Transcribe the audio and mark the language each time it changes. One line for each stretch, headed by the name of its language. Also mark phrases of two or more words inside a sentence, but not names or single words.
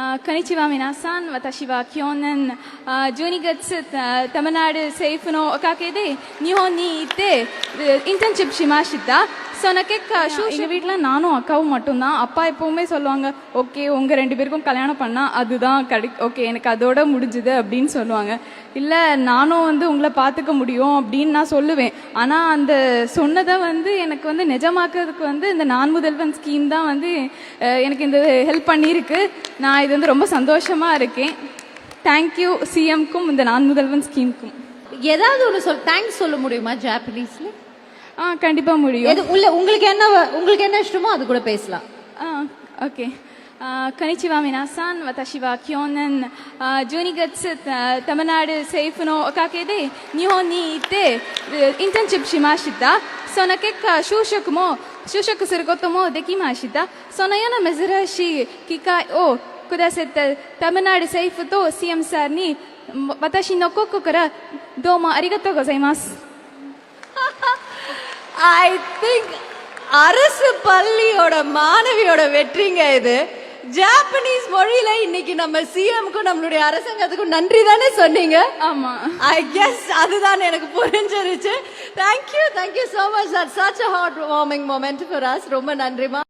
Japanese: こんにちは皆さん。私は去年12月タミナード政府のおかげで日本に行ってインターンシップしました。
Tamil: ஸோ நான் எங்கள் வீட்டில் நானும் அக்காவும் மட்டும்தான். அப்பா எப்போவுமே சொல்லுவாங்க, ஓகே உங்கள் 2 பேருக்கும் கல்யாணம் பண்ணால் அதுதான் ஓகே எனக்கு அதோட முடிஞ்சுது அப்படின்னு சொல்லுவாங்க. இல்லை நானும் உங்களை பார்த்துக்க முடியும் அப்படின்னு நான் சொல்லுவேன். ஆனால் அந்த சொன்னதை எனக்கு நிஜமாக்கிறதுக்கு இந்த நான் முதல்வன் ஸ்கீம் தான் எனக்கு இந்த ஹெல்ப் பண்ணியிருக்கு. நான் இது ரொம்ப சந்தோஷமாக இருக்கேன்.
English: thank you
Tamil: சிஎம்க்கும் இந்த நான் முதல்வன் ஸ்கீமுக்கும். ஏதாவது ஒன்று தேங்க்ஸ் சொல்ல முடியுமா ஜாப்பனீஸ்ல? கண்டிப்பா முடியும். உங்களுக்கு என்ன இஷ்டமோ அது கூட பேசலாம். ஓகே.
Japanese: こんにちは皆さん。私は去年12月タミナード政府のおかげで日本に行ってインターンシップしました。その結果就職することもできました。そのような珍しい機会をくださったタミナード政府と CM さんに私の心からどうもありがとうございます。
English: I think
Tamil: அரசு பள்ளியோட மாணவியோட வெற்றிங்க இது. ஜாப்பனீஸ் மொழியில இன்னைக்கு நம்ம சிஎம்க்கும் நம்மளுடைய அரசாங்கத்துக்கும் நன்றி தானே சொன்னீங்க? ஆமா.
English: I guess
Tamil: அதுதான் எனக்கு புரிஞ்சிருச்சு.
English: thank you so much. தட்ஸ் such a heart warming moment for us.
Tamil: ரொம்ப நன்றிமா.